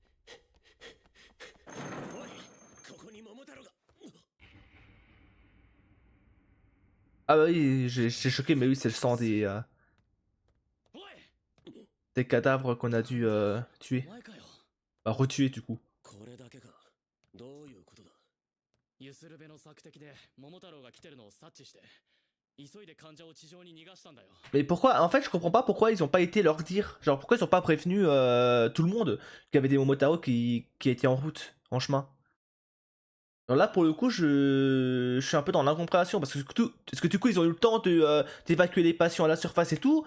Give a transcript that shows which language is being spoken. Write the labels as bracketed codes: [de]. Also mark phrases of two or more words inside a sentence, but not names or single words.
[fr] Ah bah oui, j'ai choqué, mais oui, c'est le sang des cadavres qu'on a dû tuer. Bah, retuer du coup. [ja] どういうことだ。ゆするべの索敵で桃太郎が来てるのを察知して急いで患者を地上に逃がしたんだよ。 [fr] Mais pourquoi? En fait, je comprends pas pourquoi ils ont pas été leur dire. Genre, pourquoi ils ont pas prévenu tout le monde qu'il y avait des Momotaro qui étaient en route, en chemin. Alors là, pour le coup, je suis un peu dans l'incompréhension parce que du coup, ils ont eu le temps de d'évacuer les patients à la surface et tout.